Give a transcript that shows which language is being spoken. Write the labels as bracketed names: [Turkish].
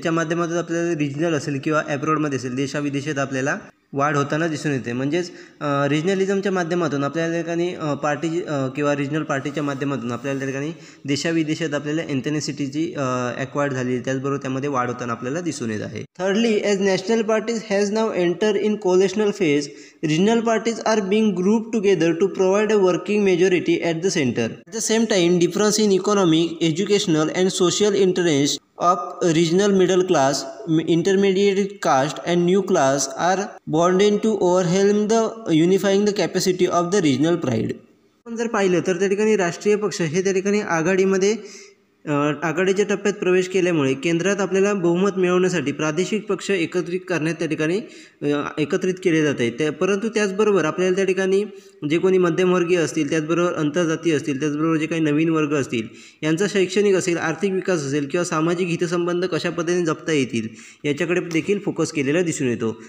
[Marathi] त्याच्या माध्यमातून आपल्याला रिजनल असेल किंवा ॲब्रॉडमध्ये असेल देशाविदेशात आपल्याला वाढ होताना दिसून येते. म्हणजेच रिजनलिझमच्या माध्यमातून आपल्याला त्या ठिकाणी पार्टी किंवा रिजनल पार्टीच्या माध्यमातून आपल्याला त्या ठिकाणी देशाविदेशात आपल्याला एथनिसिटीची ॲक्वायर्ड झाली त्याचबरोबर त्यामध्ये वाढ होताना आपल्याला दिसून येत आहे. [English] Thirdly, as national parties has now enter in coalitional phase, regional parties are being grouped together to provide a working majority at the center. At the same time, difference in economic, educational and social interests of regional middle class, intermediate caste and new class are bound to overwhelm the unifying the capacity of the regional pride. [Marathi] आपण जर पाहिलं तर त्या ठिकाणी राष्ट्रीय पक्ष हे त्या ठिकाणी आघाडीच्या टप्प्यात प्रवेश केल्यामुळे केंद्रात आपल्याला बहुमत मिळवण्यासाठी प्रादेशिक पक्ष एकत्रित करण्यात त्या ठिकाणी एकत्रित केले जात आहे. परंतु त्याचबरोबर आपल्याला त्या ठिकाणी जे कोणी मध्यमवर्गीय असतील त्याचबरोबर आंतरजातीय असतील त्याचबरोबर जे काही नवीन वर्ग असतील यांचा शैक्षणिक असेल आर्थिक विकास असेल किंवा सामाजिक हितसंबंध कशा पद्धतीने जपता येतील याच्याकडे देखील फोकस केलेला दिसून येतो.